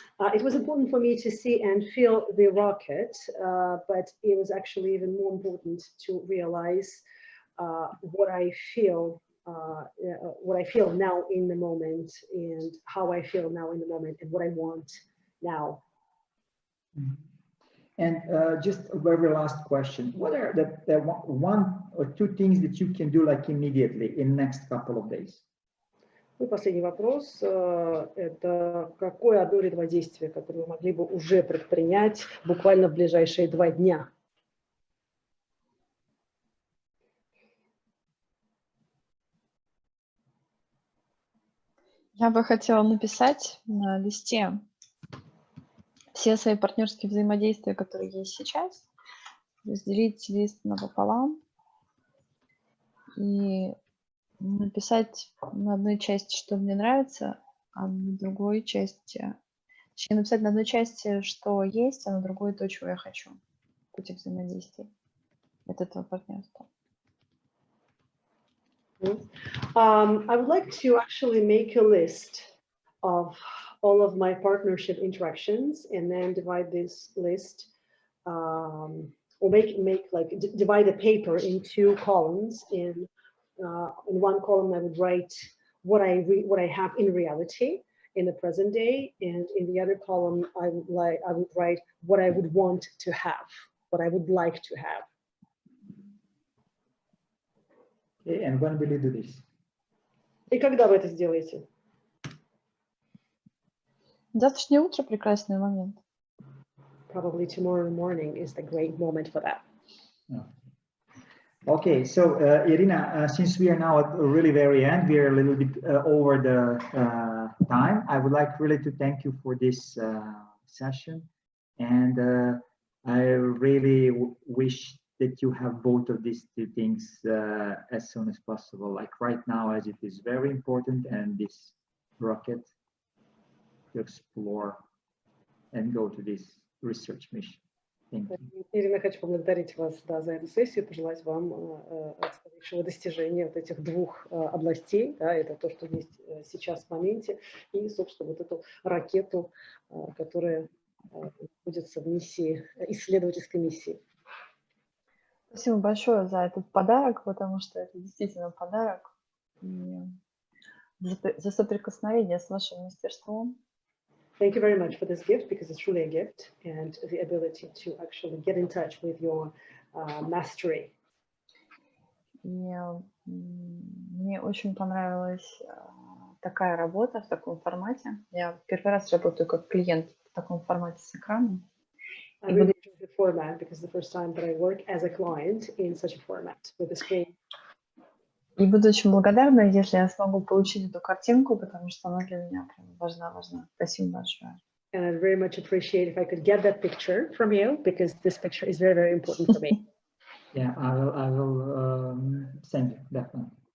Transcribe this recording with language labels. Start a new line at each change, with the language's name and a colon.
English: It was important for me to see and feel the rocket, but it was actually even more important to realize what I feel now in the moment, and how I feel now in the moment, and what I want now. And just a very last question: what are the 1 or 2 things that you can do like immediately in the next couple of days?
Russian: И последний вопрос: это какое одно или 2 действия, которые вы могли бы уже предпринять буквально в ближайшие 2 дня? Я бы хотела написать на листе все свои партнерские взаимодействия, которые есть сейчас, разделить лист напополам и написать на одной части, что мне нравится, а на другой части... Точнее, написать на одной части, что есть, а на другой то, чего я хочу. Пути взаимодействия от этого партнерства.
English: I would like to actually make a list of all of my partnership interactions and then divide this list or divide the paper in two columns. In one column, I would write what I have in reality in the present day, and in the other column, I would write what I would want to have, what I would like to have. Okay, and when will you do this?
Russian: И когда вы это сделаете? Завтрашнее утро — прекрасный момент.
English: Probably tomorrow morning is the great moment for that. Okay, so Irina, since we are now at the really very end, we are a little bit over the time. I would like really to thank you for this session, and I really wish that you have both of these two things as soon as possible, like right now, as it is very important, and this rocket to explore and go to this research mission. Thank you.
Russian: Ирина, хочу поблагодарить вас за эту сессию, пожелать вам скорейшего достижения вот этих двух областей, да, это то, что есть сейчас в моменте, и, собственно, вот эту ракету, которая находится в миссии, исследовательской миссии. Спасибо большое за этот подарок, потому что это действительно подарок. И за соприкосновение с вашим мастерством.
English: Thank you very much for this gift, because it's truly a gift, and the ability to actually get in touch with your mastery.
Russian: Мне очень понравилась такая работа в таком формате. Я первый раз работаю как клиент в таком формате с экраном.
English: I really enjoyed the format, because the first time that I work as a client in such a format with a screen.
Russian: И буду очень благодарна, если я смогу получить эту картинку, потому что она для меня прям важна. Спасибо большое.
English: And I'd very much appreciate if I could get that picture from you, because this picture is very, very important for me. Yeah, I will send you, definitely.